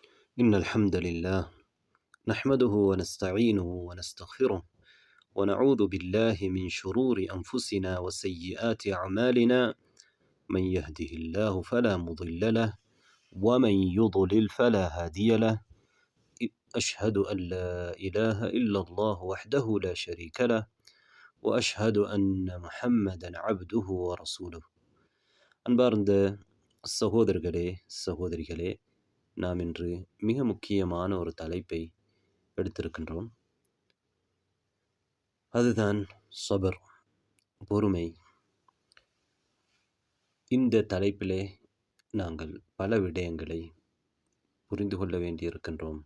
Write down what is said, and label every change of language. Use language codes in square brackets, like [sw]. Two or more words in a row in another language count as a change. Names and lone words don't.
[ar] إن الحمد لله نحمده ونستعينه ونستغفره ونعوذ بالله من شرور أنفسنا وسيئات أعمالنا. من يهده الله فلا مضل له ومن يضلل فلا هادي له. أشهد أن لا إله إلا الله وحده لا شريك له وأشهد أن محمدا عبده ورسوله. [ta] அன்பார்ந்த சகோதரர்களே சகோதரிகளே, நாம் இன்று மிக முக்கியமான ஒரு தலைப்பை எடுத்திருக்கின்றோம். அதுதான் சபர், பொறுமை. இந்த தலைப்பிலே நாங்கள் பல விடயங்களை புரிந்து கொள்ள வேண்டியிருக்கின்றோம்.